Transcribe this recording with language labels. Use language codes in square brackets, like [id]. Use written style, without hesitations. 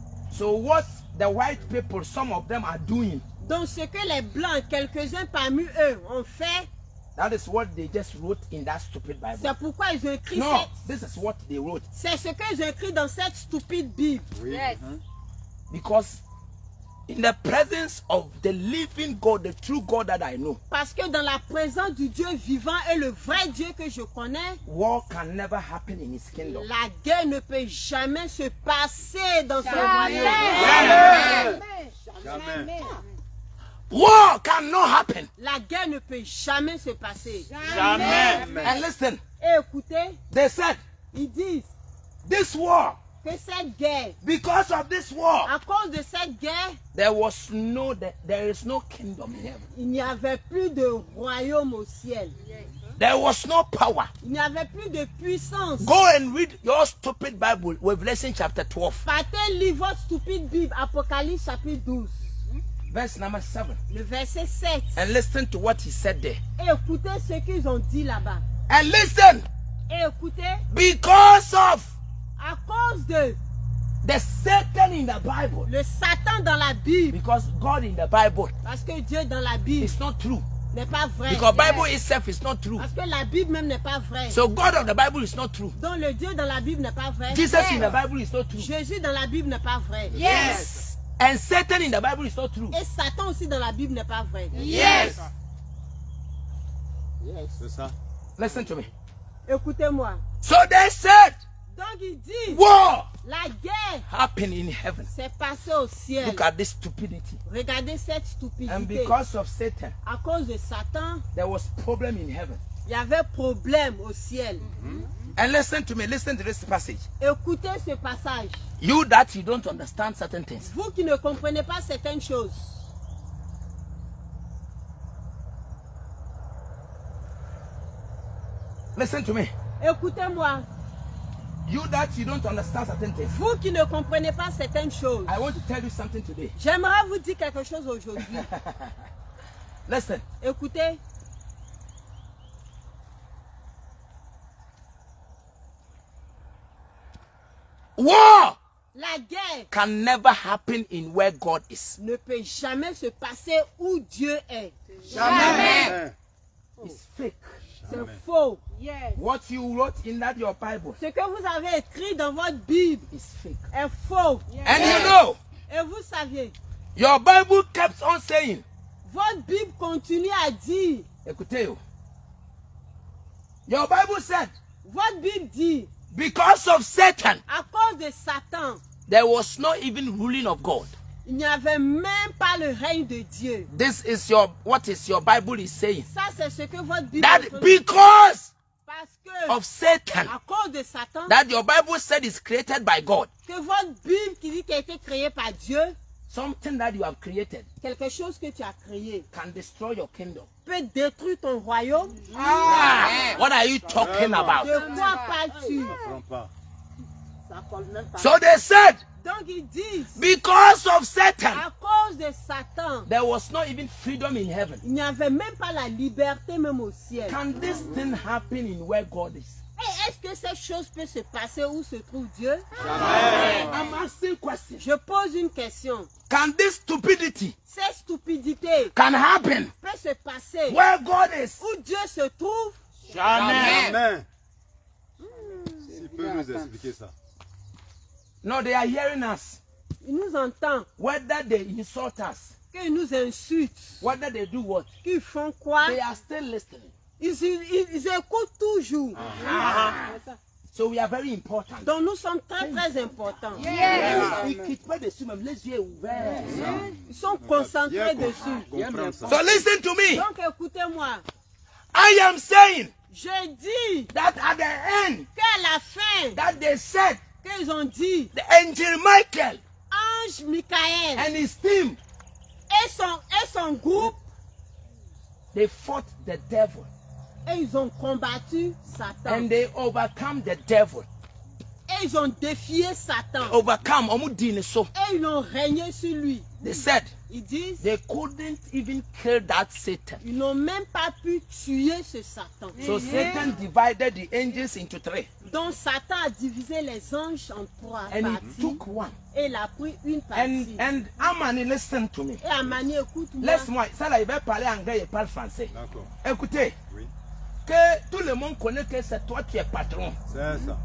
[en] So what the white people, some of them are doing, [fr] Donc, ce que les Blancs, quelques-uns parmi eux, ont fait, [en] that is what they just wrote in that stupid Bible. [fr] c'est pourquoi ils ont écrit [en] No, [fr] cette... [en] this is what they wrote. [fr] C'est ce qu'ils ont écrit dans cette stupide Bible. [en] Yes. Because in the presence of the living God, the true God that I know, [fr] Parce que dans la présence du Dieu vivant et le vrai Dieu que je connais, [en] war can never happen in his kingdom. [fr] la guerre ne peut jamais se passer dans son Jamais. royaume. Jamais. [en] War cannot happen. [fr] La guerre ne peut jamais se passer. Jamais. [en] And listen, [fr] Et écoutez, [en] they said, [fr] ils disent [en] this war, [fr] que cette guerre, [en] because of this war, [fr] à cause de cette guerre, [en] there is no kingdom in heaven. [fr] il n'y avait plus de royaume au ciel. [en] There was no power. [fr] Il n'y avait plus de puissance. [en] Go and read your stupid Bible, Revelation chapter 12, [fr] Partez lire votre stupide Bible, Apocalypse chapitre 12, [en] verse number 7, [fr] le verset 7. [en] and listen to what he said there. [fr] Et écoutez ce qu'ils ont dit là-bas. [en] And listen, [fr] Et écoutez, [en] because of [fr] à cause de [en] the Satan in the Bible, [fr] le Satan dans la Bible, [en] because God in the Bible [fr] parce que Dieu dans la Bible [en] is not true. [fr] n'est pas vrai. [en] Because Bible itself is not true. [fr] Parce que la Bible même n'est pas vraie. [en] So God of the Bible is not true. [fr] Donc le Dieu dans la Bible n'est pas vrai. [en] Jesus in the Bible is not true. [fr] Jésus dans la Bible n'est pas vrai. [en] Yes. And Satan in the Bible is not true. [fr] Et Satan aussi dans la Bible n'est pas vrai. [en] Yes. [fr] C'est ça. [en] Listen to me. [fr] Écoutez-moi. [en] So they said, [fr] Donc il dit, [en] war [fr] la guerre [en] happened in heaven. [fr] s'est passée au ciel. [en] Look at this stupidity. [fr] Regardez cette [en] And [fr] stupidité. [en] because of Satan, [fr] À cause de Satan, [en] there was problem in heaven. [fr] il y avait problème au ciel. [en] And listen to me, listen to this passage. [fr] Écoutez ce passage. [en] You that you don't understand certain things. [fr] Vous qui ne comprenez pas certaines choses. [en] Listen to me. [fr] Écoutez-moi. [en] You that you don't understand certain things. [fr] Vous qui ne comprenez pas certaines choses. [en] I want to tell you something today. [fr] J'aimerais vous dire quelque chose aujourd'hui. [en] Listen. [fr] Écoutez. [en] War [fr] La guerre [en] can never happen in where God is. [fr] ne peut jamais se passer où Dieu est. Jamais. [en] It's fake. [fr] C'est faux. [en] Yes. What you wrote in that your Bible [fr] Ce que vous avez écrit dans votre Bible [en] is fake. [fr] est faux. [en] And you know, [fr] Et vous saviez, [en] your Bible kept on saying, [fr] votre Bible continue à dire, écoutez, [en] your Bible said, [fr] votre Bible dit, [en] because of Satan, [fr] à cause de Satan, [en] there was not even ruling of God. [fr] il n'y avait même pas le règne de Dieu. [en] This is what is your Bible is saying. [fr] Ça, c'est ce que votre Bible [en] That [fr] est en train de dire. [en] because [fr] Parce que, [en] of Satan, [fr] à cause de Satan, [en] that your Bible said is created by God. [fr] que votre Bible qui dit qu'elle a été créée par Dieu, [en] Something that you have created [fr] quelque chose que tu as créé, [en] can destroy your kingdom. [fr] peut détruire ton royaume. [en] What are you talking about? [fr] De quoi parles-tu? Prends pas. Ça colle même pas. [en] So they said, [fr] Donc ils disent, [en] because of Satan, [fr] à cause de Satan, [en] there was not even freedom in heaven. [fr] il n'y avait même pas la liberté même au ciel. [en] Can this thing happen in where God is? [fr] Et est-ce que cette chose peut se passer où se trouve Dieu? [en] I'm asking questions. [fr] Je pose une question. [en] Can this stupidity [fr] Cette stupidité [en] can happen [fr] peut se passer [en] where God is? [fr] où Dieu se trouve? [en] Amen. [fr] S'il peut nous expliquer ça. [en] No, they are hearing us. [fr] Il nous entend, [en] Whether they insult us, [fr] qu'ils nous insultent, [en] whether they do what, [fr] qu'ils font quoi? [en] they are still listening. [fr] Ils écoutent toujours. [en] So we are very important. [fr] Donc nous sommes très très importants. Ils quittent pas dessus, même les yeux ouverts. Ils sont concentrés dessus. comprendre ça. [en] So listen to me. [fr] Donc écoutez-moi. [en] I am saying [fr] Je dis [en] that at the end, [fr] qu'à la fin, [en] that they said [fr] qu'ils ont dit, [en] the angel Michael [fr] Ange Michael [en] and his team, [fr] et son groupe, [en] they fought the devil [fr] et ils ont combattu Satan. [en] and they overcome the devil. [fr] Et ils ont défié Satan. Overcome, omudine so. Et ils ont régné sur lui. [en] They said [fr] Ils disent, [en] they couldn't even kill that Satan. [fr] ils n'ont même pas pu tuer ce Satan. [en] So Satan divided the angels into three, [fr] Donc Satan a divisé les anges en trois [en] and he [fr] parties. [en] took one. [fr] Et il a pris une partie. [en] And Amani, listen to me. [fr] Et Amani, écoute-moi. Laisse-moi, ça là, il va parler anglais, il parle français. D'accord. Écoutez, Oui. que tout le monde connaît que c'est toi qui es patron. C'est ça.